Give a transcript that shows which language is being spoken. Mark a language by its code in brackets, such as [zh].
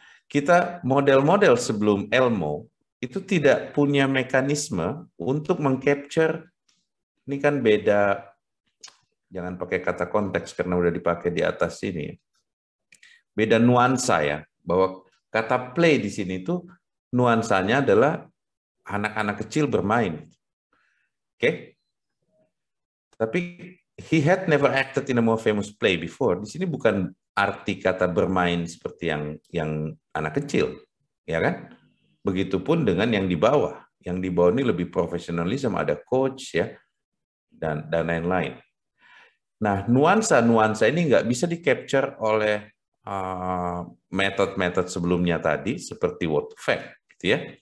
[id] Kita model-model sebelum ELMO itu tidak punya mekanisme untuk mengcapture, ini kan beda, jangan pakai kata konteks karena udah dipakai di atas sini. Beda nuansa ya, bahwa kata play di sini itu nuansanya adalah anak-anak kecil bermain. Oke? Tapi [en] he had never acted in a more famous play before. [id] Di sini bukan arti kata bermain seperti yang anak kecil, ya kan? Begitupun dengan yang di bawah. Yang di bawah ini lebih profesionalisme, ada coach ya, dan lain-lain. Nah, nuansa-nuansa ini nggak bisa di-capture oleh metode-metode sebelumnya tadi, seperti word to fact, gitu ya.